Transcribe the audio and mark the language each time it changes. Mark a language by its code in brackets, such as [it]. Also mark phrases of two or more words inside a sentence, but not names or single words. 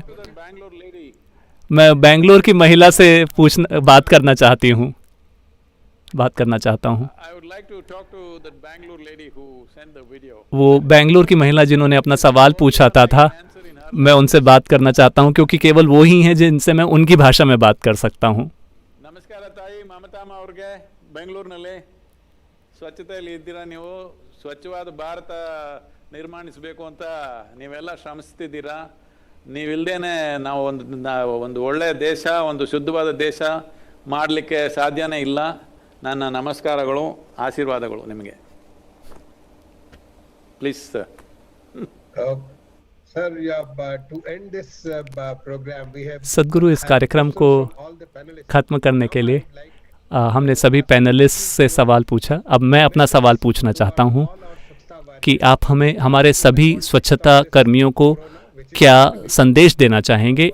[hi] मैं बेंगलोर की महिला से बात करना चाहता हूँ। वो बेंगलोर की महिला जिन्होंने अपना सवाल पूछा था, मैं उनसे बात करना चाहता हूँ क्योंकि केवल वो ही हैं जिनसे मैं उनकी भाषा में बात कर सकता हूँ। [kn] ನಮಸ್ಕಾರ ತಾಯಿ ಮಮತಾಮ್ಮ ಅವ್ರಿಗೆ, ಬೆಂಗಳೂರಿನಲ್ಲಿ ಸ್ವಚ್ಛತೆಯಲ್ಲಿ ಇದ್ದೀರಾ ನೀವು. ಸ್ವಚ್ಛವಾದ ಭಾರತ ನಿರ್ಮಾಣಿಸಬೇಕು ಅಂತ ನೀವೆಲ್ಲ ಶ್ರಮಿಸ್ತಿದ್ದೀರಾ. ನೀವಿಲ್ದೇನೆ ನಾವು ಒಂದು ಒಳ್ಳೆಯ ದೇಶ, ಒಂದು ಶುದ್ಧವಾದ ದೇಶ ಮಾಡಲಿಕ್ಕೆ ಸಾಧ್ಯನೇ ಇಲ್ಲ. ನನ್ನ ನಮಸ್ಕಾರಗಳು, ಆಶೀರ್ವಾದಗಳು ನಿಮಗೆ. [en] please sir. [hi] सदगुरु, इस कार्यक्रम को ख़त्म करने के लिए हमने सभी पैनलिस्ट से सवाल पूछा। अब मैं अपना सवाल पूछना चाहता हूँ कि आप हमारे सभी स्वच्छता कर्मियों को क्या संदेश देना चाहेंगे।